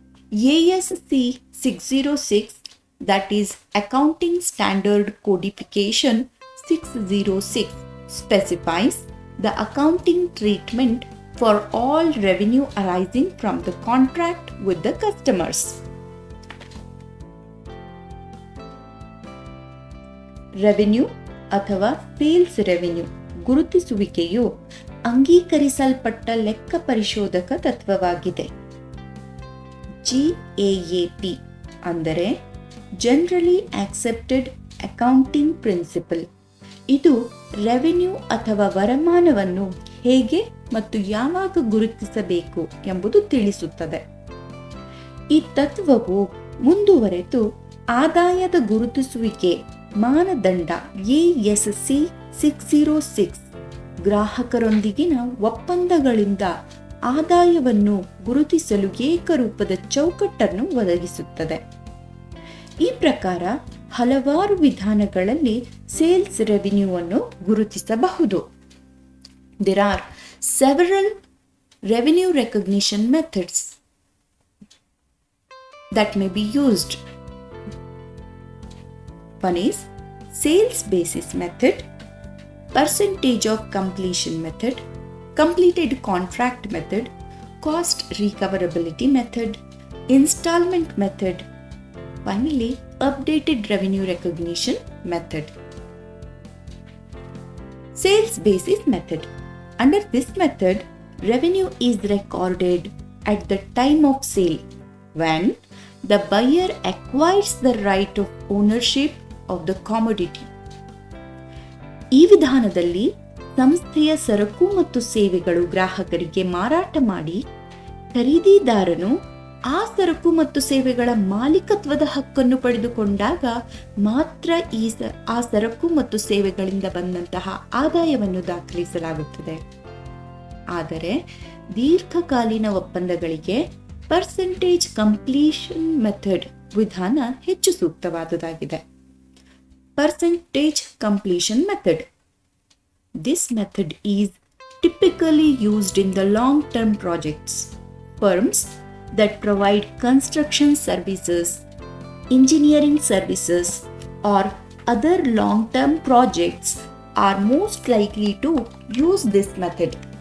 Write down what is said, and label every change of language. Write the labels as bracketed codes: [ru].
[en] ASC 606, that is Accounting Standard Codification 606, specifies the accounting treatment for all revenue arising from the contract with the customers. [kn] Revenue ಅಥವಾ sales revenue ಗುರುತಿಸುವಿಕೆಯು ಅಂಗೀಕರಿಸಲ್ಪಟ್ಟ ಲೆಕ್ಕ ಪರಿಶೋಧಕ ತತ್ವವಾಗಿದೆ. GAAP ಅಂದರೆ generally accepted accounting principal. ಇದು revenue ಅಥವಾ ವರಮಾನವನ್ನು ಹೇಗೆ ಮತ್ತು ಯಾವಾಗ ಗುರುತಿಸಬೇಕು ಎಂಬುದು ತಿಳಿಸುತ್ತದೆ. ಈ ತತ್ವವು ಮುಂದುವರೆದು ಆದಾಯದ ಗುರುತಿಸುವಿಕೆ ಮಾನದಂಡ ASC 606 ಗ್ರಾಹಕರೊಂದಿಗಿನ ಒಪ್ಪಂದಗಳಿಂದ ಆದಾಯವನ್ನು ಗುರುತಿಸಲು ಏಕರೂಪದ ಚೌಕಟ್ಟನ್ನು ಒದಗಿಸುತ್ತದೆ. ಈ ಪ್ರಕಾರ ಹಲವಾರು ವಿಧಾನಗಳಲ್ಲಿ ಸೇಲ್ಸ್ ರೆವಿನ್ಯೂವನ್ನು ಗುರುತಿಸಬಹುದು. [en] There are several revenue recognition methods that may be used. One is sales basis method, percentage of completion method, completed contract method, cost recoverability method, installment method, finally updated revenue recognition method. Sales basis method. Under this method, revenue is recorded at the time of sale when the buyer acquires the right of ownership of the commodity. [kn] ಈ ವಿಧಾನದಲ್ಲಿ ಸಂಸ್ಥೆಯ ಸರಕು ಮತ್ತು ಸೇವೆಗಳು ಗ್ರಾಹಕರಿಗೆ ಮಾರಾಟ ಮಾಡಿ ಖರೀದಿದಾರನು ಆ ಸರಕು ಮತ್ತು ಸೇವೆಗಳ ಮಾಲೀಕತ್ವದ ಹಕ್ಕನ್ನು ಪಡೆದುಕೊಂಡಾಗ ಮಾತ್ರ ಆ ಸರಕು ಮತ್ತು ಸೇವೆಗಳಿಂದ ಬಂದಂತಹ ಆದಾಯವನ್ನು ದಾಖಲಿಸಲಾಗುತ್ತದೆ. ಆದರೆ ದೀರ್ಘಕಾಲೀನ ಒಪ್ಪಂದಗಳಿಗೆ ಪರ್ಸೆಂಟೇಜ್ ಕಂಪ್ಲೀಷನ್ ಮೆಥಡ್ ವಿಧಾನ ಹೆಚ್ಚು ಸೂಕ್ತವಾದುದಾಗಿದೆ. [en] Percentage completion method. This method is typically used in the long-term projects. Firms that provide construction services, engineering services, or other long-term projects are most likely to use this method.